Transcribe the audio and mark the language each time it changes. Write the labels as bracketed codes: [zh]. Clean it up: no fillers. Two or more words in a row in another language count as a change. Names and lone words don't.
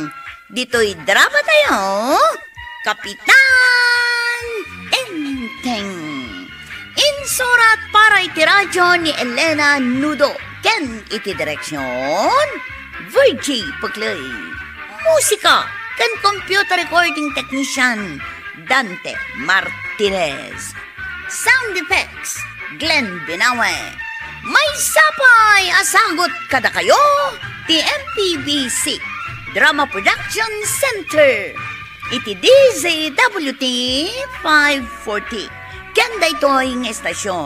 [ilo] Dito'y drama tayo. Kapitan Enteng. Insurat para iti radyo ni Elena Nudo. Ken iti direksyon Virgie Paglay. Musika ken [en] computer recording technician [ilo] Dante Martinez. [en] Sound effects Glenn Binawe. [ilo] May sapay asagot kada kayo ti MPBC Drama Production Center. Iti DZWT 540. Kanda ito'y ng estasyon.